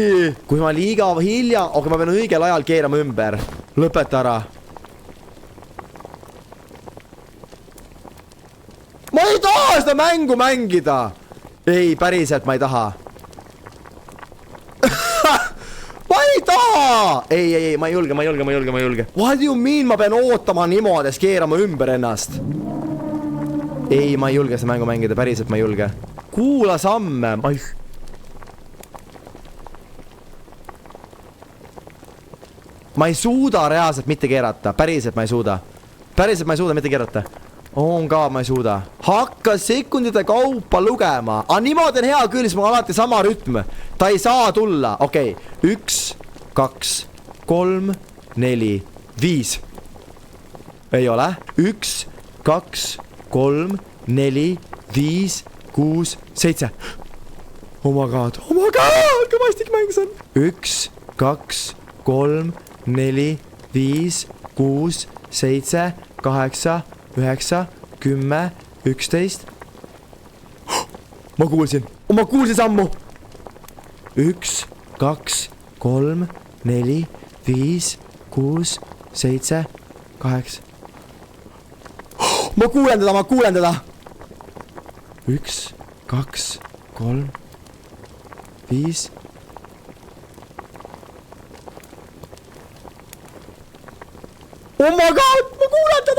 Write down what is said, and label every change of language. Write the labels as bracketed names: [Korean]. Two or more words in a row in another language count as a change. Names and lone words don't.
[Estonian] Kui ma liiga hilja, aga ma pean õigel ajal keerama ümber. Lõpeta ära. Ma ei taha seda mängu mängida. Ei, päriselt ma ei taha. Ma ei taha. Ei, ma ei julge. [English] What do you mean [Estonian] ma pean ootama niimoodi, keerama ümber ennast? Ei, ma ei julge seda mängu mängida, päriselt ma ei julge. Kuula samme. Ma ei suuda reaalselt mitte keerata. Päriselt ma ei suuda mitte keerata. On ka, ma ei suuda. Hakka sekundite kaupa lugema. Niimoodi on hea küll, siis mul alati sama rütm. Ta ei saa tulla. Okei. 1, 2, 3, 4, 5. Ei ole. 1, 2, 3, 4, 5, 6, 7. [English] Oh my god. [Estonian] Kui vastik mäng see on. 1, 2, 3, 4, 5, 6, 7, 8, 9, 10, 11. Ma kuulsin sammu. 1, 2, 3, 4, 5, 6, 7, 8. Ma kuulen teda. 1, 2, 3, 5. [English] Oh my god, [Estonian] ma kuulen teda.